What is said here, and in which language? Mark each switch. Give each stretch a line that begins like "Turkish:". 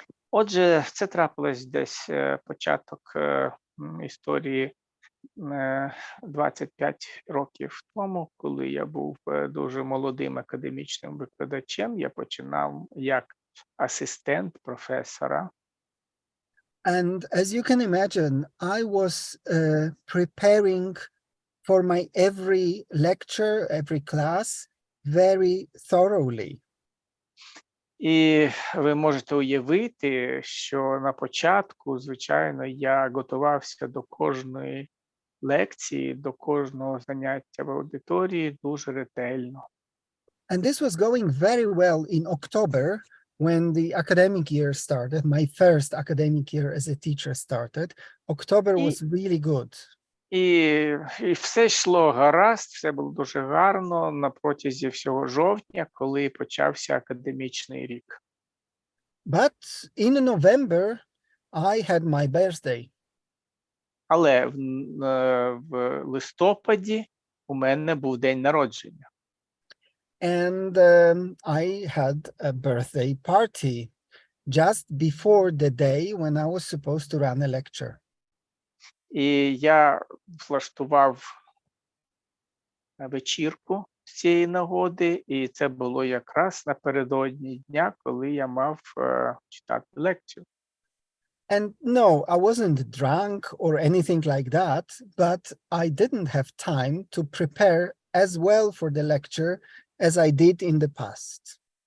Ukrainian: Отже, це трапилось десь початок історії 25 років тому, коли я був дуже молодим академічним викладачем, я починав як асистент професора.
English: And as you can imagine, I was preparing for my every lecture, every class very thoroughly.
Ukrainian: І ви можете уявити, що на початку, звичайно, я готувався до кожної лекції, до кожного заняття в аудиторії дуже ретельно.
English: And this was going very well in October when the academic year started. My first academic year as a teacher started. October was really good.
Ukrainian: І все йшло гаразд, все було дуже гарно на протязі всього жовтня, коли почався академічний рік.
English: But in November, I had my birthday.
Ukrainian: Але в листопаді у мене був день народження.
English: And I had a birthday party just before the day when I was supposed to run a lecture.
Ukrainian: І я влаштував вечірку з цієї нагоди, і це було якраз напередодні дня, коли я мав читати лекцію.
English: And no, I wasn't drunk or anything like that, but I didn't have time to prepare as well for the lecture as I did in the past.